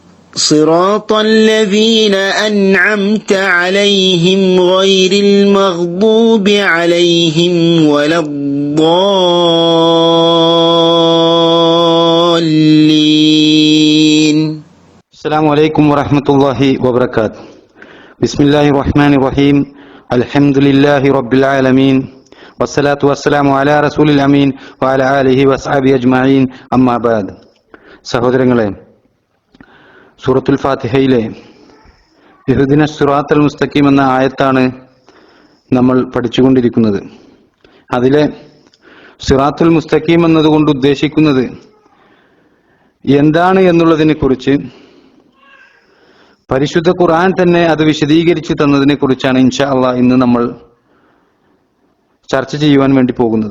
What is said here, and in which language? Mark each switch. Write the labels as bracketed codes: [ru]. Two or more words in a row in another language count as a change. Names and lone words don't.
[ar] صراط الذين أنعمت عليهم غير المغضوب عليهم ولا الضالين. السلام عليكم ورحمة الله وبركاته. بسم الله الرحمن الرحيم. الحمد لله رب العالمين والصلاة والسلام على رسول الأمين وعلى آله وصحبه أجمعين. أما بعد. [ml] സഹോദരങ്ങളെ, സൂറത്തുൽ ഫാത്തിഹയിലെ [ar] اهدنا الصراط المستقيم [ml] എന്ന ആയത്താണ് നമ്മൾ പഠിച്ചുകൊണ്ടിരിക്കുന്നത്. അതിലെ [ar] الصراط المستقيم [ml] എന്നതുകൊണ്ട് ഉദ്ദേശിക്കുന്നത് എന്താണ് എന്നുള്ളതിനെ കുറിച്ച് പരിശുദ്ധ ഖുർആൻ തന്നെ അത് വിശദീകരിച്ചു തന്നതിനെ കുറിച്ചാണ് [ar] إن شاء الله [ml] ഇന്ന് നമ്മൾ ചർച്ച ചെയ്യുവാൻ വേണ്ടി പോകുന്നത്.